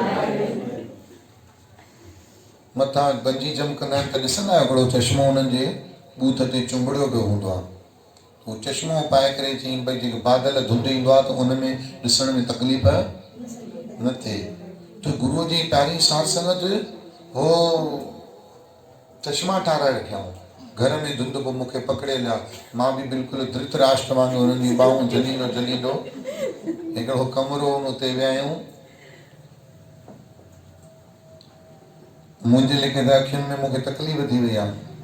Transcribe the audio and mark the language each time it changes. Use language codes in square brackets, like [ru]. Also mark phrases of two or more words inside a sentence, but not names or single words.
[sd] मथां बंजी जंप कंदा आहिनि त ॾिसंदा आहियो हिकिड़ो चश्मो हुननि जे बूथ ते चुंबड़ियो पियो हूंदो आहे, उहो चश्मो पाए करे चई भई जेको बादल धुंध ईंदो आहे त उन में ॾिसण में तकलीफ़ न थिए। त गुरूअ जी प्यारी साथ संगत हो चश्मा ठाराए रखियाऊं, घर में धुंध पोइ मूंखे पकड़े लिया, मां बि बिल्कुलु धृतराष्ट्र वांगुरु हुननि जी ॿाहूं जलींदो हिकिड़ो कमरो उते विया आहियूं। मुंहिंजे लेखे त अखियुनि में मूंखे तकलीफ़ थी वई आहे।